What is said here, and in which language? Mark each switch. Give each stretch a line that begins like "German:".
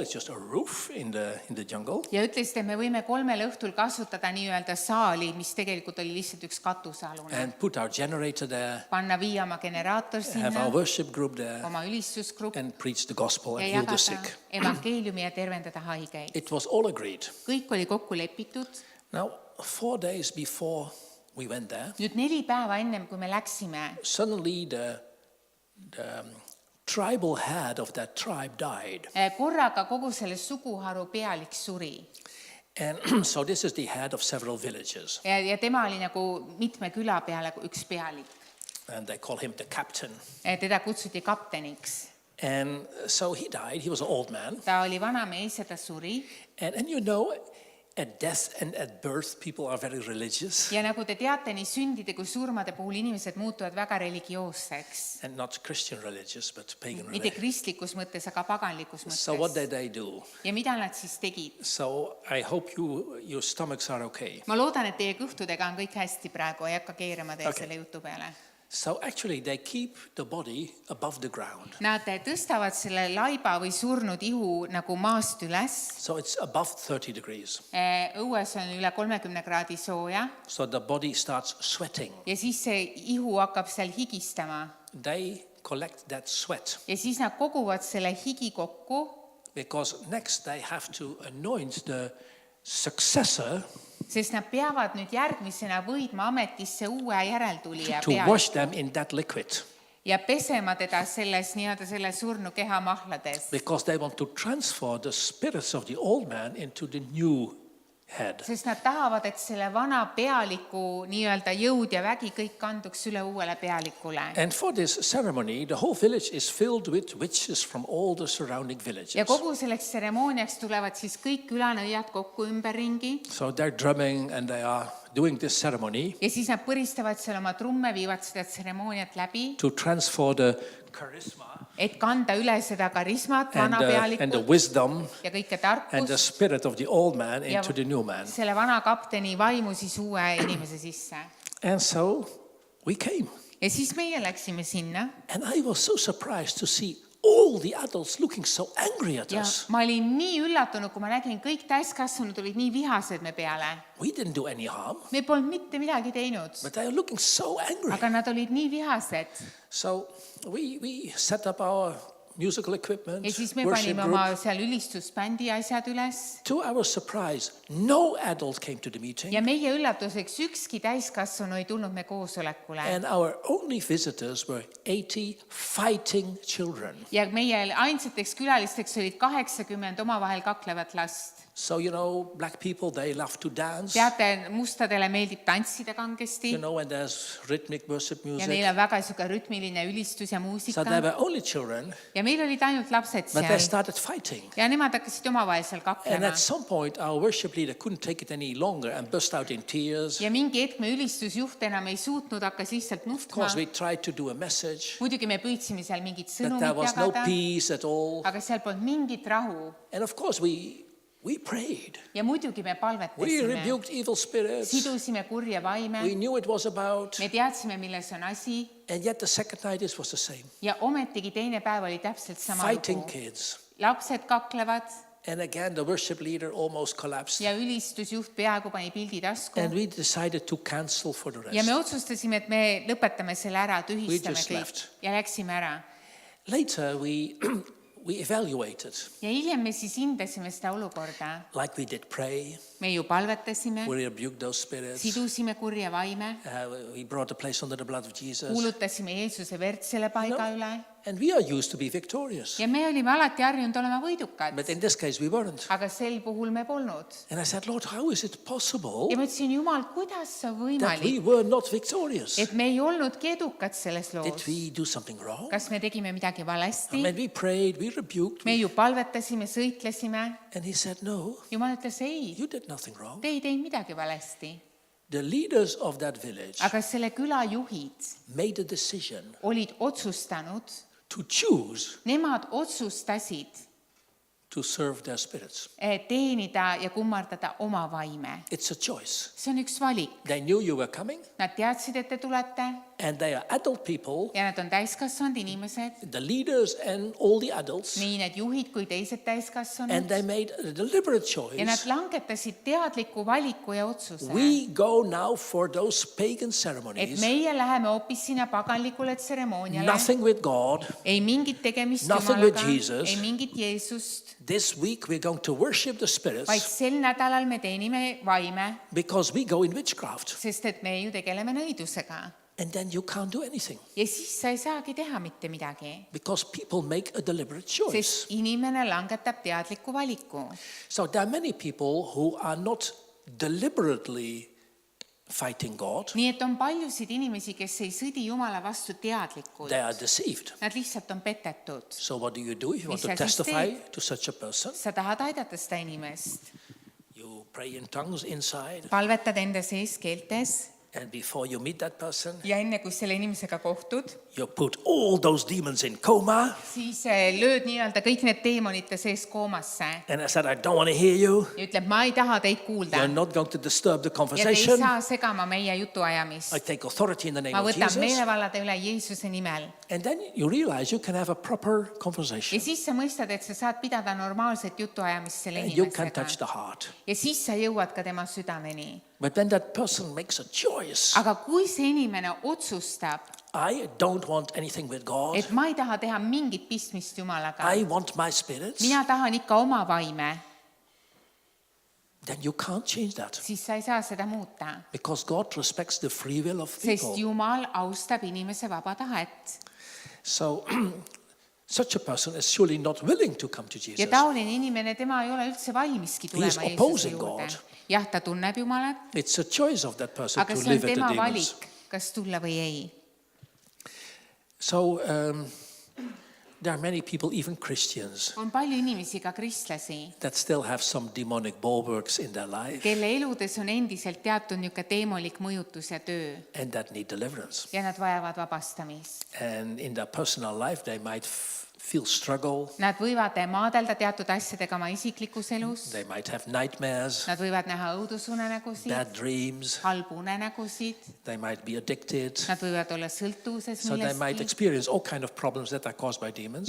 English: It's just a roof in the jungle.
Estonian: Ja ütlesid, et me võime 3 õhtul kasutada nii-öelda saali, mis tegelikult oli lihtsalt üks katusealune.
English: And put our generator there,
Estonian: Panna viia oma generaator
English: have
Estonian: sinna,
English: our worship group there,
Estonian: oma ülistusgrupp
English: and preach the gospel and
Estonian: ja
English: heal the
Estonian: jagada
English: sick.
Estonian: evangeeliumi ja tervendada haigeid.
English: It was all agreed.
Estonian: Kõik oli kokku lepitud.
English: Now, 4 days before we went there,
Estonian: Nüüd 4 päeva ennem, kui me läksime,
English: suddenly the tribal head of that tribe died.
Estonian: korraga kogu selle suguharu pealik suri.
English: And so this is the head of several villages.
Estonian: Ja tema oli nagu mitme küla peale üks pealik.
English: And they call him the captain.
Estonian: Teda kutsuti kapteniks.
English: And so he died. He was an old man.
Estonian: Ta oli vana mees ja ta suri.
English: And you know, at death and at birth, people are very religious.
Estonian: Ja nagu te teate, nii sündide kui surmade puhul inimesed muutuvad väga religioosseks.
English: And not Christian religious, but pagan
Estonian: Mitte
English: religious.
Estonian: kristlikus mõttes, aga paganlikus
English: So what
Estonian: mõttes.
English: did they do?
Estonian: Ja mida nad siis tegid?
English: So I hope your stomachs are okay.
Estonian: Ma loodan, et teie kõhtudega on kõik hästi praegu, ei hakka keerama teie
English: Okay.
Estonian: selle jutu peale.
English: So actually they keep the body above the ground.
Estonian: Nad tõstavad selle laiba või surnud ihu nagu maast üles.
English: So it's above 30 degrees.
Estonian: Õues on üle 30 kraadi sooja
English: So the body starts sweating.
Estonian: ja siis see ihu hakkab seal higistama.
English: They collect that sweat
Estonian: Ja siis nad koguvad selle higi kokku,
English: because next they have to anoint the successor
Estonian: sest nad peavad nüüd järgmisena võidma ametisse uue järeltulija
English: to wash them in that liquid
Estonian: ja pesema teda selles nii-öelda selle surnu keha mahlades.
English: because they want to transfer the spirits of the old man into the new head.
Estonian: Sest nad tahavad, et selle vana pealiku nii-öelda jõud ja vägi kõik kanduks üle uuele pealikule.
English: And for this ceremony, the whole village is filled with witches from all the surrounding
Estonian: Ja
English: villages.
Estonian: kogu selleks tseremooniaks tulevad siis kõik külanõiad kokku ümberringi
English: So they're drumming and they are doing this ceremony
Estonian: ja siis nad põristavad seal oma trumme, viivad seda tseremooniat läbi,
English: to transfer the charisma
Estonian: et kanda üle seda karismat, vana
English: and the
Estonian: pealikut
English: wisdom
Estonian: ja kõike
English: and the
Estonian: tarkust
English: spirit of the old man
Estonian: ja
English: into the new man.
Estonian: selle vana kapteni vaimu siis uue inimese sisse.
English: And so we came.
Estonian: Ja siis meie läksime sinna
English: And I was so surprised to see all the adults looking so angry at
Estonian: ja
English: us.
Estonian: ma olin nii üllatunud, kui ma nägin, kõik täiskasvanud olid nii vihased me peale.
English: We didn't do any harm,
Estonian: Me polnud mitte midagi teinud,
English: but they are looking so angry.
Estonian: aga nad olid nii vihased.
English: So we set up our musical equipment,
Estonian: Ja siis me
English: worship
Estonian: panime
English: group.
Estonian: oma seal ülistusbändi asjad üles
English: To our surprise, no adult came to the meeting,
Estonian: ja meie üllatuseks ükski täiskasvanu ei tulnud me koosolekule.
English: and our only visitors were 80 fighting children.
Estonian: Ja meie ainsateks külalisteks olid 80 omavahel kaklevat last.
English: So, you know, black people, they love to dance.
Estonian: Teate, mustadele meeldib tantsida kangesti
English: You know, when there's rhythmic worship
Estonian: ja
English: music.
Estonian: neil on väga niisugune rütmiline ülistus ja
English: So
Estonian: muusika.
English: they were only children,
Estonian: Ja meil olid ainult lapsed
English: but they
Estonian: seal
English: started fighting.
Estonian: ja nemad hakkasid omavahel seal
English: And
Estonian: kaklema.
English: at some point, our worship leader couldn't take it any longer and burst out in tears.
Estonian: Ja mingi hetk me ülistusjuht enam ei suutnud, hakkas lihtsalt
English: Of
Estonian: nuhtma.
English: course, we tried to do a message
Estonian: Muidugi me püüdsime seal mingit
English: that
Estonian: sõnumit
English: there was no
Estonian: jagada,
English: peace at all.
Estonian: aga seal polnud mingit rahu.
English: And of course, we We prayed.
Estonian: Ja muidugi me
English: We
Estonian: palvetasime.
English: rebuked evil spirits.
Estonian: Sidusime kurje vaime.
English: We knew it was about.
Estonian: Me teadsime, milles on asi.
English: And yet the second night it was the same.
Estonian: Ja ometigi teine päev oli täpselt sama
English: Fighting
Estonian: lugu.
English: kids.
Estonian: Lapsed kaklevad
English: And again the worship leader almost collapsed.
Estonian: ja ülistusjuht peaaegu pani pildi tasku.
English: And we decided to cancel for the
Estonian: Ja me
English: rest.
Estonian: otsustasime, et me lõpetame selle ära, tühistame
English: just
Estonian: kõik
English: left.
Estonian: ja läksime ära.
English: Later we evaluated,
Estonian: Ja hiljem me siis hindasime seda olukorda.
English: like we did pray.
Estonian: Me ju palvetasime,
English: We rebuked those spirits.
Estonian: sidusime kurje vaime,
English: We brought the place under the blood of Jesus.
Estonian: kuulutasime Jeesuse verd selle paiga üle
English: And we are used to be victorious.
Estonian: ja me olime alati harjunud olema võidukad,
English: But in this case we weren't.
Estonian: aga sel puhul me polnud.
English: And I said, Lord, how is it possible
Estonian: Ja ma ütlesin, Jumal, kuidas see on
English: that we
Estonian: võimalik,
English: were not victorious?
Estonian: et me ei olnudki edukad selles
English: Did
Estonian: loos?
English: we do something wrong?
Estonian: Kas me tegime midagi valesti?
English: And we prayed, we rebuked.
Estonian: Me ju palvetasime, sõitlesime.
English: And he said, no,
Estonian: Jumal ütles, ei,
English: you did nothing wrong.
Estonian: te ei teinud midagi valesti.
English: The leaders of that village
Estonian: Aga selle küla juhid
English: made a decision
Estonian: olid otsustanud,
English: to choose
Estonian: nemad otsustasid
English: to serve their spirits.
Estonian: teenida ja kummardada oma vaime.
English: It's a choice.
Estonian: See on üks valik.
English: They knew you were coming,
Estonian: Nad teadsid, et te tulete
English: and they are adult people,
Estonian: ja nad on täiskasvanud inimesed,
English: the leaders and all the adults,
Estonian: nii need juhid kui teised
English: and
Estonian: täiskasvanud.
English: they made a deliberate
Estonian: Ja nad
English: choice.
Estonian: langetasid teadliku valiku ja otsuse,
English: We go now for those pagan
Estonian: et
English: ceremonies,
Estonian: meie läheme hoopis sinna paganlikule tseremooniale.
English: nothing with God.
Estonian: Ei mingit tegemist
English: Nothing with
Estonian: Jumalaga,
English: Jesus.
Estonian: ei mingit Jeesust,
English: This week we're going to worship the
Estonian: vaid
English: spirits
Estonian: sel nädalal me teenime vaime,
English: because we go in witchcraft.
Estonian: sest et me ju tegeleme nõidusega.
English: And then you can't do anything
Estonian: Ja siis sa ei saagi teha mitte midagi,
English: because people make a deliberate choice.
Estonian: sest inimene langetab teadliku valiku.
English: So there are many people who are not deliberately fighting God.
Estonian: Nii et on paljusid inimesi, kes ei sõdi Jumala vastu teadlikult.
English: They are deceived.
Estonian: Nad lihtsalt on petetud.
English: So what do you do if you want
Estonian: Mis
English: to
Estonian: sa siis
English: testify
Estonian: teed?
English: to such a person?
Estonian: Sa tahad aidata seda inimest.
English: You pray in tongues inside,
Estonian: Palvetad enda sees keeltes
English: and before you meet that person,
Estonian: ja enne, kui selle inimesega kohtud,
English: you put all those demons in coma.
Estonian: siis lööd nii-öelda kõik need teemonite sees koomasse
English: And I said, I don't want to hear you.
Estonian: ja ütleb, ma ei taha teid kuulda
English: You're not going to disturb the
Estonian: ja te ei
English: conversation.
Estonian: saa segama meie jutuajamist.
English: I take authority in the name
Estonian: Ma
English: of
Estonian: võtan
English: Jesus.
Estonian: meelevallade üle Jeesuse nimel.
English: And then you realize you can have a proper
Estonian: Ja
English: conversation.
Estonian: siis sa mõistad, et sa saad pidada normaalset jutuajamist selle
English: And you can
Estonian: inimesega.
English: touch the heart.
Estonian: Ja siis sa jõuad ka tema südameni.
English: But when that person makes a choice,
Estonian: Aga kui see inimene otsustab,
English: I don't want anything with God.
Estonian: et ma ei taha teha mingit pistmist Jumalaga,
English: I want my spirits.
Estonian: mina tahan ikka oma vaime,
English: Then you can't change that.
Estonian: siis sa ei saa seda muuta.
English: Because God respects the free will of
Estonian: Sest
English: people.
Estonian: Jumal austab inimese vaba tahet.
English: So such a person is surely not willing to come to
Estonian: Ja
English: Jesus.
Estonian: taoline inimene, tema ei ole üldse valmiski
English: is
Estonian: tulema Jeesuse
English: opposing
Estonian: juurde.
English: God.
Estonian: Jah, ta tunneb Jumalat,
English: It's a choice of that person
Estonian: aga
English: to
Estonian: see on
English: live with the
Estonian: tema
English: demons.
Estonian: valik, kas tulla või ei.
English: So there are many people, even Christians,
Estonian: On palju inimesi, ka kristlasi,
English: that still have some demonic bulwarks in their life
Estonian: kelle eludes on endiselt teatud niisugune teemolik mõjutus ja töö
English: and that need deliverance.
Estonian: ja nad vajavad vabastamist.
English: And in their personal life, they might feel struggle.
Estonian: Nad võivad maadelda teatud asjadega oma isiklikus elus,
English: They might have nightmares,
Estonian: nad võivad näha õudusunenägusid,
English: bad dreams.
Estonian: halbu unenägusid,
English: They might be addicted.
Estonian: nad võivad olla sõltuvuses
English: So they might
Estonian: millestki.
English: experience all kind of problems that are caused by demons.